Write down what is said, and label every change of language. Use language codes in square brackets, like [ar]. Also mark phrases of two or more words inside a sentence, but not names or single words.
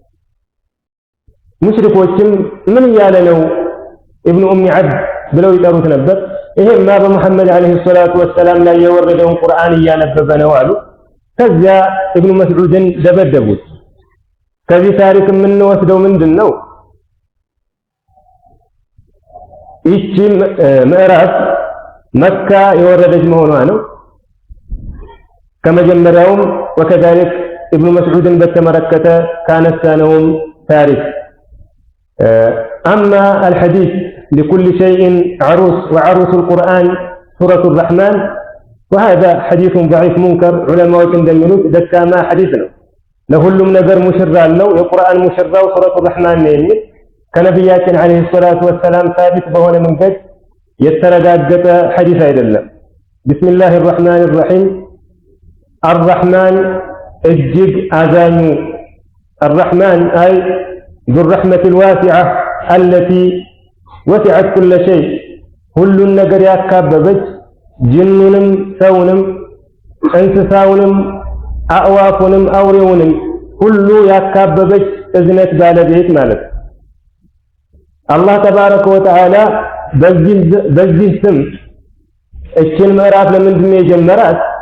[am] ሙሽሪኮችም ምን እያለ ነው ኢብኑ ኡሚ ዐብድ ብለው ይጠሩት ነበር። ይሄማ በመሐመድ [ar] عليه الصلاة والسلام [am] ላይ የወረደውን ቁርአን እያነበበ ነው አሉ። ከዚያ ኢብኑ መስዑድን ደበደቡት። ከዚህ ታሪክ የምንወስደው ምንድነው? ይህች ምዕራፍ መካ የወረደች መሆኗ ነው። ከመጀመሪያውም وكذلك ኢብኑ መስዑድን በተመለከተ ካነሳነውም ታሪክ [ar] أما الحديث لكل شيء عروس وعروس القرآن سورة الرحمن وهذا حديث ضعيف منكر. [am] علماء እንደሚሉት ደካማ ሐዲስ ነው። ለሁሉም ነገር ሙሽራ አለው። የቁርአን ሙሽራው ሱረቱ الرحمن ነው የሚል ከነብያችን [ar] عليه الصلاة والسلام [am] ثابت በሆነ መንገድ የተረጋገጠ ሐዲስ አይደለም። [ar] بسم الله الرحمن الرحيم الرحمن [am] እጅግ አዛኙ [ar] الرحمن أي ذو الرحمة الواسعة التي وسعت كل شيء كل [am] ነገር ያካበበች ጅኑንም ሰውንም እንስሳውንም አዕዋፉንም አውሬውንም ሁሉ ያካበበች እዝነት ባለቤት ማለት ነው። አላህ [ar] تبارك وتعالى [am] በዚህ ስም እችን ምዕራፍ ለምንድን ነው የጀመራት?